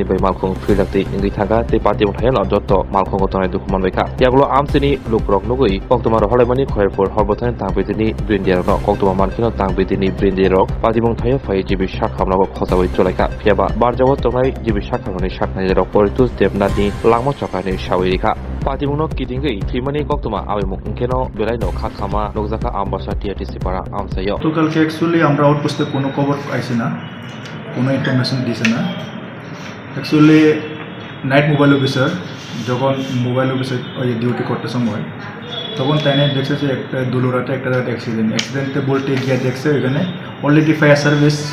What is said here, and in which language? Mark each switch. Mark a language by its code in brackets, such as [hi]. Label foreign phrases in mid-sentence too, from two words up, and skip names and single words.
[trp] bai malkung philakti ingi thanga te party muthayan jotto malkung gotonai dukuman baika yagulo amsini lukrok nugui koktoma holaimani khoirpur horbothan tangbetini brindiar no koktoma mankhino tangbetini brindiarok party muthayo phai jibi shakhamnago khosabai cholaika phiaba barjawo tongai jibi shakhamani shaknai rok poritus debnati langmo chakani shawirika Patimuno kitingai thimani koktoma awemuk unkeno belaino khakhama nokjaka ambasa TRTC para amsayo [bn] তো কালকে অ্যাকচুয়ালি আমরা আউটপোস্টে কোনো খবর পাইছি না কোনো ইনফরমেশন দিছে না অ্যাকচুয়ালি [en] night mobile officer [bn] যখন [en] mobile office [bn] ওই ডিউটি করতে সময় তখন তাই দেখছে যে একটা দুলুরাতে একটা অ্যাক্সিডেন্টে বলতে গিয়ে দেখছে ওইখানে অলরেডি [en] fire service